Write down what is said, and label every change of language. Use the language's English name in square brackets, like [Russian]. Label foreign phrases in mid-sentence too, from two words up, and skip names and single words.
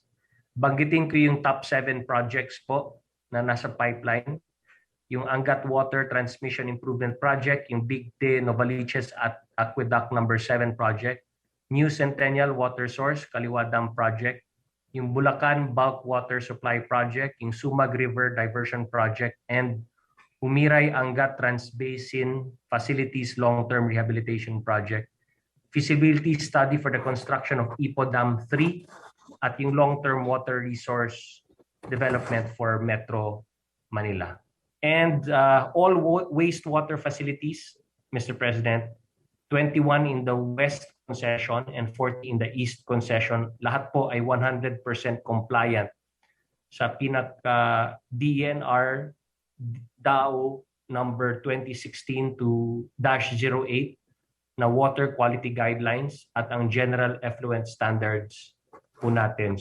[Filipino] Banggitin ko yung [English] top 7 projects [Filipino] po na nasa pipeline. Yung Angat Water Transmission Improvement Project, yung Bigte Novaliches at Aqueduct number 7 project, [English] New Centennial Water Source Kaliwa Dam project, yung Bulacan Bulk Water Supply Project, yung Sumag River Diversion Project, and Umiray Angat Transbasin Facilities Long-Term Rehabilitation Project, feasibility study for the construction of Ipo Dam 3, [Filipino] at yung [English] long-term water resource development for Metro Manila. And all wastewater facilities, Mr. President, 21 in the West concession and 40 in the East concession, [Filipino] lahat po ay 100% compliant sa pinaka-DNR DAO number 2016-08 na [English] water quality guidelines [Filipino] at ang [English] general effluent standards [Filipino] po natin.